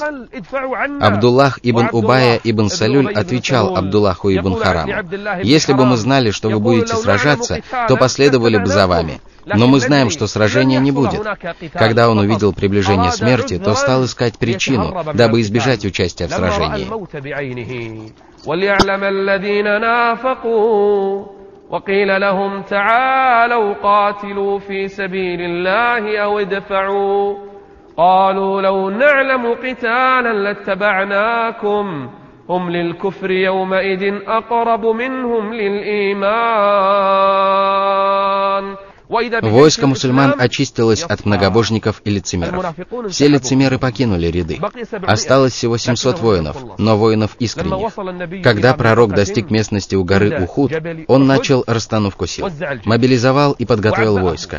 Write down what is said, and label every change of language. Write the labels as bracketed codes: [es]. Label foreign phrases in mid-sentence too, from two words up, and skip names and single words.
[ru] Абдуллах ибн Убайя ибн Салюль отвечал Абдуллаху ибн Хараму: «Если бы мы знали, что вы будете сражаться, то последовали бы за вами. Но мы знаем, что сражения не будет». Когда он увидел приближение смерти, то стал искать причину, дабы избежать участия в сражении. [ar] وَلْيَعْلَمَ الَّذِينَ نَافَقُوا وَقِيلَ لَهُمْ تَعَالَوْا قَاتِلُوا فِي سَبِيلِ اللَّهِ أَوْ ادْفَعُوا قَالُوا لَوْ نَعْلَمُ قِتَالًا لَاتَّبَعْنَاكُمْ هُمْ لِلْكُفْرِ يَوْمَئِذٍ أَقْرَبُ مِنْهُمْ لِلْإِيمَانِ. [ru] Войско мусульман очистилось от многобожников и лицемеров. Все лицемеры покинули ряды. Осталось всего 700 воинов, но воинов искренних. Когда пророк достиг местности у горы Ухуд, он начал расстановку сил, мобилизовал и подготовил войско.